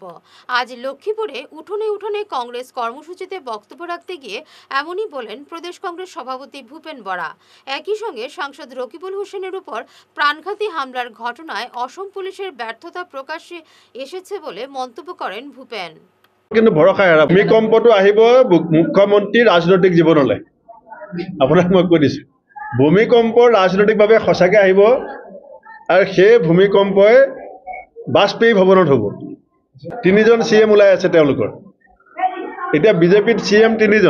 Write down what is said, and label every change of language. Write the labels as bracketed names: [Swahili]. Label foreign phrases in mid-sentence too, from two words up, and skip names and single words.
[Bangla] আজ লক্ষ্মীপুরে উঠোনে উঠোনে কংগ্রেস কর্মসূচিতে বক্তব্য রাখতে গিয়ে এমনই বলেন প্রদেশ কংগ্রেস সভাপতি ভূপেন বরা। একই সঙ্গে সাংসদ রকিবুল হোসেনের উপর প্রাণঘাতী হামলার ঘটনায় অসম পুলিশের ব্যর্থতা প্রকাশ্যে এসেছে বলে মন্তব্য করেন ভূপেন। [Assamese] কিন্তু ভৰসা এৰা ভূমিকম্পটো আহিব মুখ্যমন্ত্ৰীৰ ৰাজনৈতিক জীৱনলৈ। আপোনাক মই কৈ দিছোঁ, ভূমিকম্প ৰাজনৈতিকভাৱে সঁচাকৈ আহিব আৰু সেই ভূমিকম্পই বাজপেয়ী ভৱনত হ'ব। 3জন CM ওলাই আছে তেওঁলোকৰ। এতিয়া বিজেপিত CM 3জন।